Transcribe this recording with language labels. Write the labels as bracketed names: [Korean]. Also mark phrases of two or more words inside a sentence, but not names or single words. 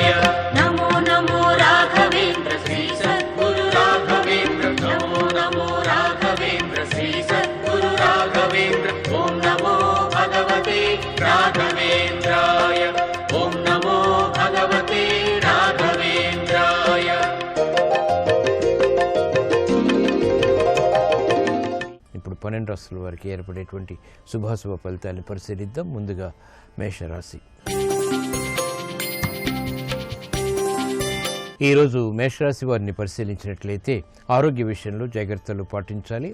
[Sanskrit] नमो नमो राघवेन्द्र श्री सद्गुरु राघवेन्द्र, नमो नमो राघवेन्द्र श्री सद्गुरु राघवेन्द्र। ओम नमो भगवते राघवेन्द्राय, ओम नमो भगवते राघवेन्द्राय। [Telugu] ఇప్పుడు 12 రాశుల వారికి ఏర్పడేటువంటి శుభాశుభ ఫలితాలను పరిశీలిద్దాం. ముందుగా మేషరాశి. ఈరోజు మేషరాశి వారిని పరిశీలించినట్లయితే ఆరోగ్య విషయంలో జాగ్రత్తలు పాటించాలి.